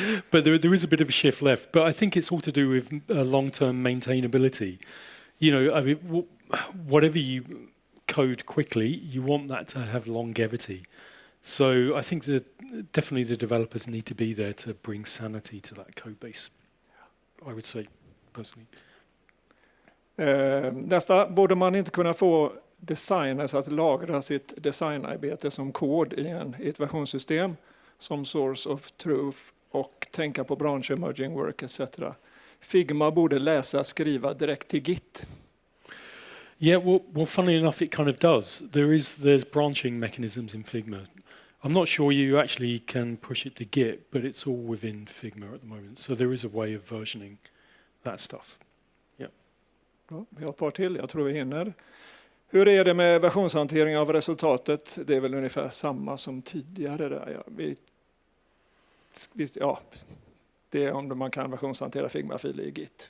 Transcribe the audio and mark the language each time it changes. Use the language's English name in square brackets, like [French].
[English] But there is a bit of a shift left. But I think it's all to do with long-term maintainability. You know, I mean, whatever you code quickly, you want that to have longevity. So I think that definitely the developers need to be there to bring sanity to that code base, I would say, personally. [Swedish] Nästa, borde man inte kunna få designers att lagra sitt designarbete som kod i ett versionssystem som [English] source of truth [Swedish] och tänka på branch emerging work etc. Figma borde läsa skriva direkt till Git. [English] Yeah, well, funnily enough, it kind of does. There's branching mechanisms in Figma. I'm not sure you actually can push it to Git, but it's all within Figma at the moment. So there is a way of versioning that stuff. Yeah. [Swedish] Ja, vi har ett par till, jag tror vi hinner. Hur är det med versionshantering av resultatet? Det är väl ungefär samma som tidigare där. Ja, det är om man kan versionshantera Figma-filer i Git.